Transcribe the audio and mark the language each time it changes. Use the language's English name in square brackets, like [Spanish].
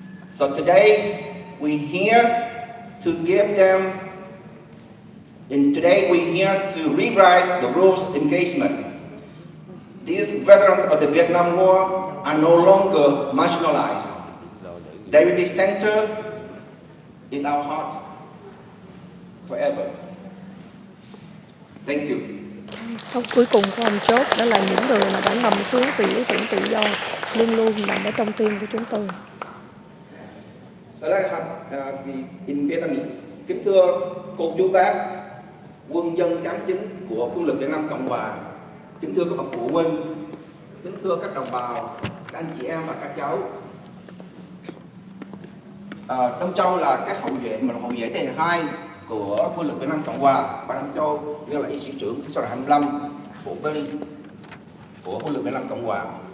[English] So today, we're here to give them, and today we're here to rewrite the rules of engagement. These veterans of the Vietnam War are no longer marginalized. They will be centered in our heart forever. Thank you. [Vietnamese] Câu cuối cùng của ông chốt đó là những người mà đã nằm xuống vì lý tưởng tự do luôn luôn nằm ở trong tim của chúng tôi. [English] So let's have in Vietnamese. [Vietnamese] Kính thưa cô chú bác, quân dân cán chính của quân lực Việt Nam Cộng Hòa, kính thưa các bậc phụ huynh, kính thưa các đồng bào, các anh chị em và các cháu. Đông Châu là các hậu vệ hậu vệ thế hệ 2 của quân lực Việt Nam Cộng Hòa, và Đông Châu như là y sĩ trưởng sau đại 25 phụ binh của quân lực Việt Nam Cộng Hòa.